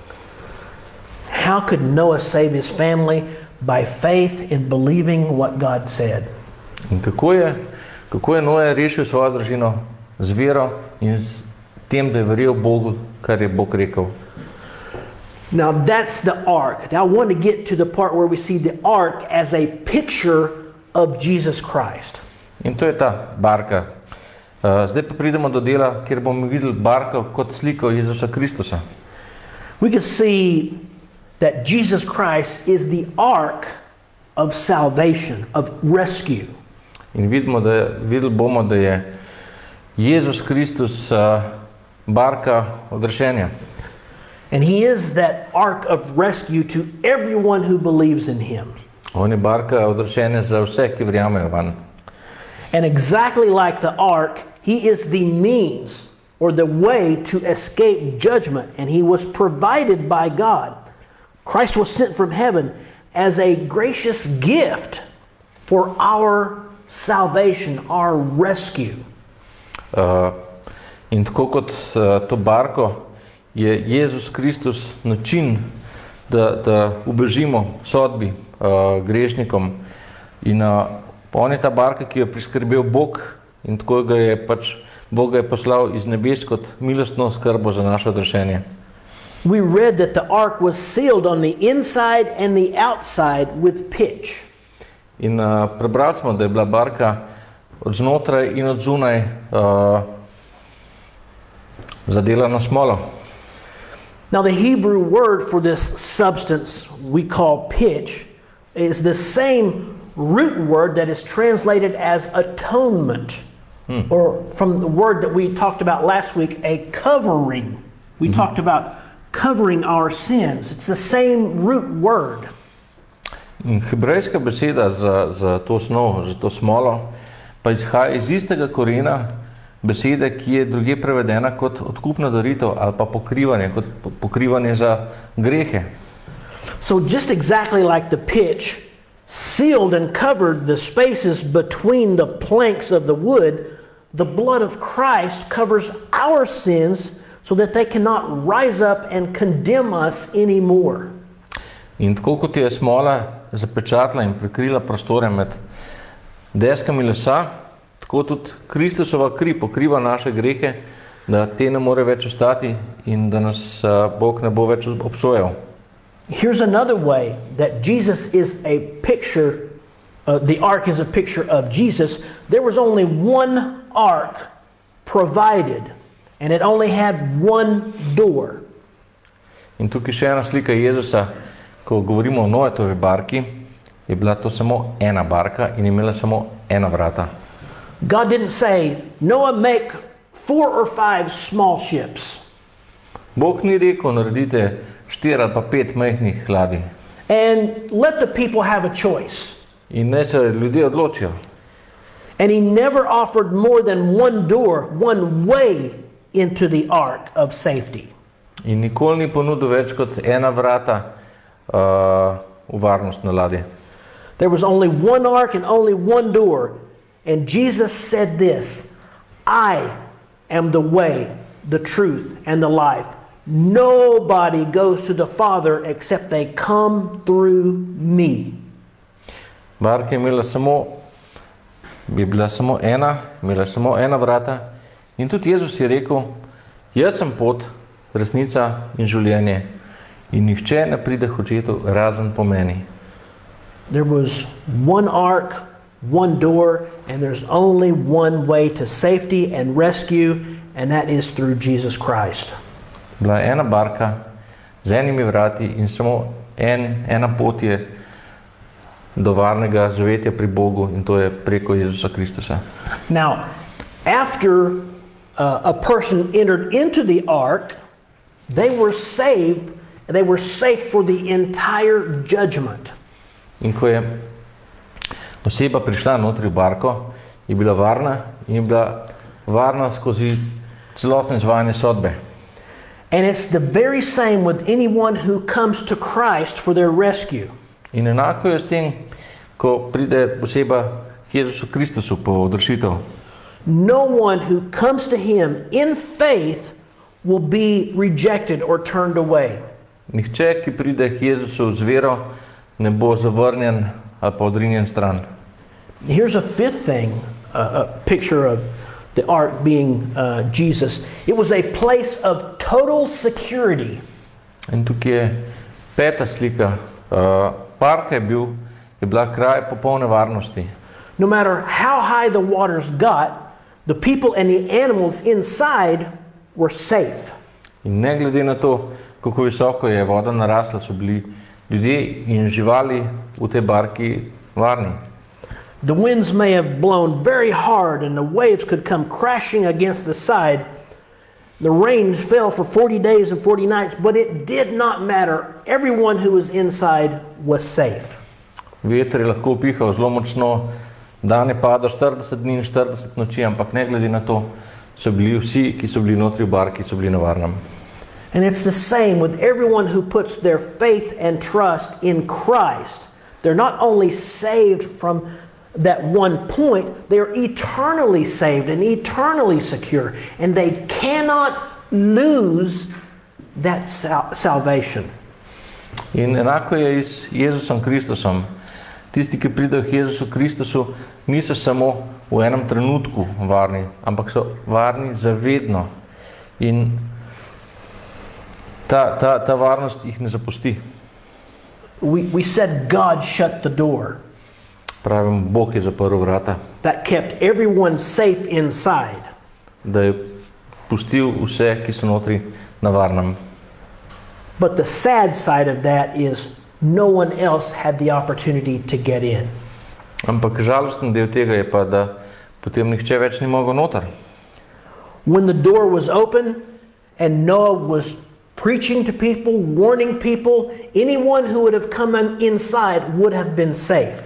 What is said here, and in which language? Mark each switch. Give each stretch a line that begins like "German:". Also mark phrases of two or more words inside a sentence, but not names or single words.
English: How could Noah save his family? By faith in believing what God said.
Slovenian: In kako je Noe rešil svojo družino? Z vero in s tem, da je verjel Bogu, kar je Bog rekel.
English: Now that's the ark. Now I want to get to the part where we see the ark as a picture of Jesus Christ.
Slovenian: In to je ta barka. Zdaj pa pridemo do dela, kjer bomo videli barko kot sliko Jezusa Kristusa.
English: We can see that Jesus Christ is the ark of salvation, of rescue.
Slovenian: In videli bomo, da je Jezus Kristus barka odrešenja.
English: And he is that ark of rescue to everyone who believes in him.
Slovenian: On je barka odrešenja za vse, ki verjamejo vanj.
English: And exactly like the ark, he is the means or the way to escape judgment, and he was provided by God. Christ was sent from heaven as a gracious gift for our salvation, our rescue.
Slovenian: In tako kot to barko je Jezus Kristus način, da ubežimo sodbi grešnikom. In on je ta barka, ki jo je priskrbel Bog, in tako Bog ga je poslal iz nebes kot milostno skrbo za naše odrešenje.
English: We read that the ark was sealed on the inside and the outside with pitch.
Slovenian: In prebrali smo, da je bila barka od znotraj in od zunaj zadelana smolo.
English: Now the Hebrew word for this substance we call pitch is the same root word that is translated as atonement, or from the word that we talked about last week, a covering. We talked about covering our sins. It's the same root word.
Slovenian: In hebrejska beseda za to snov, za to smolo, pa izhaja iz istega korena besede, ki je druge prevedena kot odkupna daritev ali pa pokrivanje, kot pokrivanje za grehe.
English: So just exactly like the pitch sealed and covered the spaces between the planks of the wood, the blood of Christ covers our sins so that they cannot rise up and condemn us anymore.
Slovenian: In tako kot je smola zapečatila in prekrila prostore med deskami lesa, tako tudi Kristusova kri pokriva naše grehe, da te ne more več ostati in da nas Bog ne bo več obsojal.
English: Here's another way that Jesus is a picture, the ark is a picture of Jesus. There was only one ark provided, and it only had one door.
Slovenian: In tukaj še ena slika Jezusa, ko govorimo o Noetovi barki, je bila to samo ena barka in imela samo ena vrata.
English: God didn't say, Noah, make 4 or 5 small ships.
Slovenian: Bog ni rekel, naredite 4 ali pa 5 majhnih ladij.
English: And let the people have a choice.
Slovenian: In naj se ljudje odločijo.
English: And he never offered more than one door, one way into the ark of safety.
Slovenian: In nikoli ni ponudil več kot ena vrata v varnost na ladji.
English: There was only one ark and only one door. And Jesus said this, I am the way, the truth, and the life. Nobody goes to the Father except they come through me.
Slovenian: Barka je imela imela samo ena vrata. In tudi Jezus je rekel, jaz sem pot, resnica in življenje. In nihče ne pride k očetu razen po meni.
English: There was one ark, one door, and there's only one way to safety and rescue, and that is through Jesus Christ.
Slovenian: Bila je ena barka z enimi vrati in samo ena pot je do varnega zavetja pri Bogu, in to je preko Jezusa Kristusa.
English: Now, after a person entered into the ark, they were saved, and they were safe for the entire judgment.
Slovenian: In ko je oseba prišla notri v barko, je bila varna in je bila varna skozi celotno izvajanje sodbe.
English: And it's the very same with anyone who comes to Christ for their rescue.
Slovenian: In enako je s tem, ko pride oseba k Jezusu Kristusu po odrešitev.
English: No one who comes to him in faith will be rejected or turned away.
Slovenian: Nihče, ki pride k Jezusu z vero, ne bo zavrnjen ali pa odrinjen stran.
English: Here's a fifth thing, a picture of the ark being Jesus. It was a place of total security.
Slovenian: In tukaj je peta slika. Barka je bila kraj popolne varnosti.
English: No matter how high the waters got, the people and the animals inside were safe.
Slovenian: In ne glede na to, kako visoko je voda narasla, so bili ljudje in živali v tej barki varni.
English: The winds may have blown very hard and the waves could come crashing against the side. The rain fell for 40 days and 40 nights, but it did not matter. Everyone who was inside was safe.
Slovenian: Veter je lahko pihal zelo močno, dan je padal 40 dni in 40 noči, ampak ne glede na to, so bili vsi, ki so bili notri v barki, so bili na varnem.
English: And it's the same with everyone who puts their faith and trust in Christ. They're not only saved from that one point, they're eternally saved and eternally secure. And they cannot lose that salvation.
Slovenian: In enako je s Jezusom Kristusom. Tisti, ki pridejo k Jezusu Kristusu, niso samo v enem trenutku varni, ampak so varni zavedno. In ta varnost jih ne zapusti.
English: We said God shut the door.
Slovenian: Pravim, Bog je zaprl vrata.
English: That kept everyone safe inside.
Slovenian: Da je pustil vse, ki so notri, na varnem.
English: But the sad side of that is no one else had the opportunity to get in.
Slovenian: Ampak žalosten del tega je pa, da potem nihče več ni mogel noter.
English: When the door was open and Noah was preaching to people, warning people, anyone who would have come inside would have been safe.